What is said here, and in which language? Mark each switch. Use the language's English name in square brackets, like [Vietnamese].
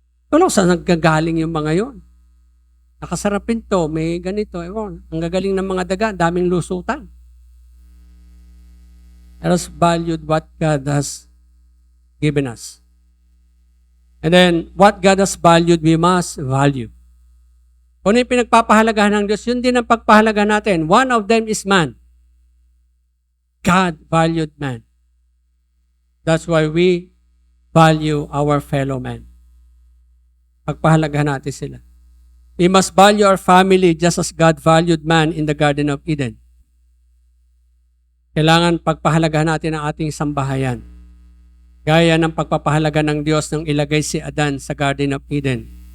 [Filipino] Wala saan naggagaling yung mga yon. Nakasarapin to, may ganito. Ewan, ang gagaling ng mga daga, daming lusutan. [English] Let us value what God has given us. And then, what God has valued, we must value. [Filipino] Kung yung pinagpapahalagahan ng Diyos, yun din ang pagpahalagahan natin. [English] One of them is man. God valued man. That's why we value our fellow man. [Filipino] Pagpahalagahan natin sila. [English] We must value our family just as God valued man in the Garden of Eden. [Filipino] Kailangan pagpahalagahan natin ang ating sambahayan. Gaya ng pagpapahalaga ng Diyos nang ilagay si Adan sa Garden of Eden.